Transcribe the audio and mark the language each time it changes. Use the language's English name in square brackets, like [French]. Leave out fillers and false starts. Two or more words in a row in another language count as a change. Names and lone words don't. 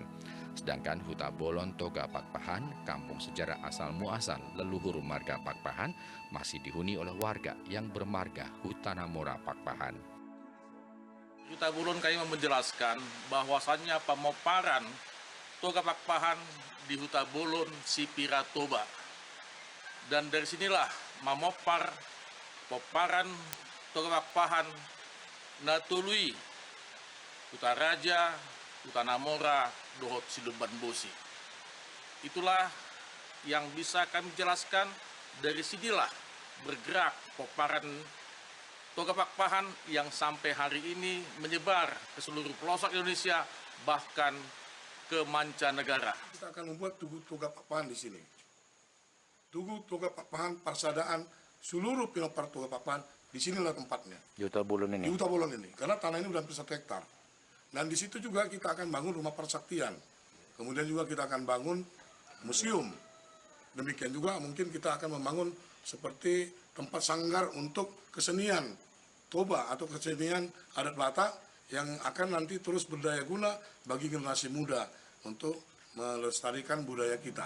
[Indonesian] Sedangkan Huta Bolon Toga Pakpahan, kampung sejarah asal muasal leluhur marga Pakpahan, masih dihuni oleh warga yang bermarga Hutana Mora Pakpahan. Huta Bolon kami menjelaskan bahwasannya pemoparan Toga Pakpahan di Huta Bolon Sipira Toba. Dan dari sinilah memopar poparan Toga Pakpahan Natului Huta Raja, Huta Namora, Dohot Siluban Bosi. Itulah yang bisa kami jelaskan. Dari sinilah bergerak poparan Toga Pakpahan yang sampai hari ini menyebar ke seluruh pelosok Indonesia, bahkan ke mancanegara. Kita akan membuat Tugu Toga Pakpahan di sini. Tugu Toga Pakpahan, Parsadaan, seluruh pinopar Toga Pakpahan, di sinilah tempatnya. Di Huta Bolon ini? Di Huta Bolon ini, karena tanah ini sudah hampir 1 hektar. Dan di situ juga kita akan bangun rumah persaktian. Kemudian juga kita akan bangun museum. Demikian juga mungkin kita akan membangun seperti tempat sanggar untuk kesenian Toba atau kesenian adat Batak yang akan nanti terus berdaya guna bagi generasi muda untuk melestarikan budaya kita.